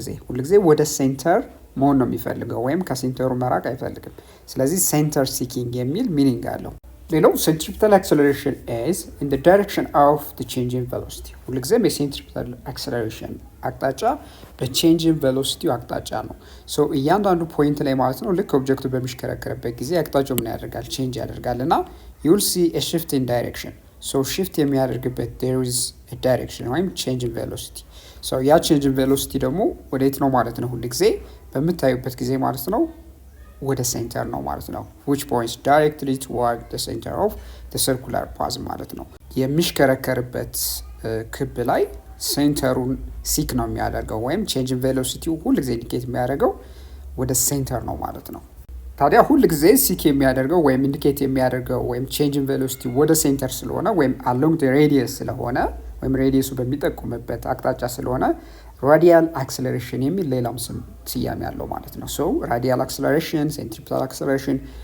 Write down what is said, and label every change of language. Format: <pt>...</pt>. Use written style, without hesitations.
<am>ሁልጊዜ ወደ ሴንተር መሆን ነው የሚፈልገው ወይም ከሴንተሩ መራቅ አይፈልግም። ስለዚህ ሴንተር ሲኪንግ የሚል ሚኒንግ አለው። ሌላው</am> <en>centripetal acceleration is in the direction of the change in velocity።</en> <am>ሁልጊዜም የሴንትሪፒታል አክሰለሬሽን አቅጣጫ በቼንጅ ኢን ቬሎሲቲ አቅጣጫ ነው። ሶ እያንዳንዱ ፖይንት ላይ ማለት ነው ልክ ኦብጀክቱ በሚሽከረከርበት ጊዜ አቅጣጫው ምን ያደርጋል? ቼንጅ ያደርጋል እና</am> <en>you will see a shift in direction።</en> <am>ሶ shift የሚያደርግበት</am> <en>there is a direction</en> <am>ወይም change in velocity። ሶ ያ change in velocity ደግሞ ወዴት ነው ማለት ነው? ሁልጊዜ በምታዩበት ጊዜ ማለት ነው ወደ ሴንተር ነው ማለት ነው።</am> <en>which points directly toward the center of the circular path</en> <am>ማለት ነው። የሚሽከረከርበት ክብ ላይ ሴንተሩን ሲክ ነው የሚያደርገው ወይም ቼንጅ ኢን ቬሎሲቲው ሁልጊዜ ኢንዲኬት የሚያደርገው ወደ ሴንተር ነው ማለት ነው። ታዲያ ሁልጊዜ ሲክ የሚያደርገው ወይም ኢንዲኬት የሚያደርገው ወይም ቼንጅ ኢን ቬሎሲቲ ወደ ሴንተር ስለሆነ ወይም</am> <en>along the radius</en> <am>ስለሆነ ወይም ሬዲየሱ በሚጠቁምበት አቅጣጫ ስለሆነ ራዲያል አክሰለሬሽን የሚል ሌላም ስያሜ ያለው ማለት ነው። ሶ ራዲያል አክሰለሬሽን፣ ሴንትሪፒታል አክሰለሬሽን</am>